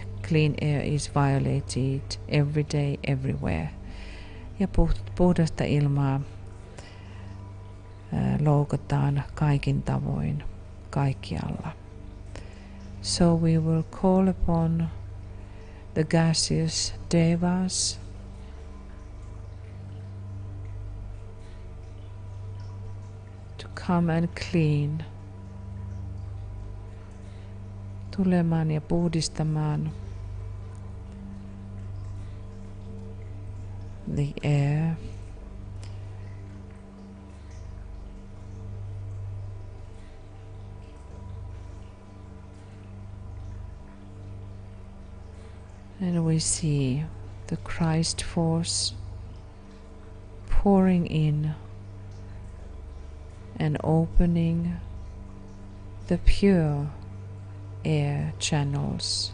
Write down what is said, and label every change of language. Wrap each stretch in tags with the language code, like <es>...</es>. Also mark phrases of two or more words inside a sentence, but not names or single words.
<en>Clean air is violated every day, everywhere.</en> <fi>Ja puhdasta ilmaa loukataan kaikin tavoin, kaikkialla.</fi> <en>So we will call upon the gaseous devas to come and clean,</en> <fi>tulemaan ja puhdistamaan</fi> <en>the air. And we see the Christ force pouring in and opening the pure air channels.</en>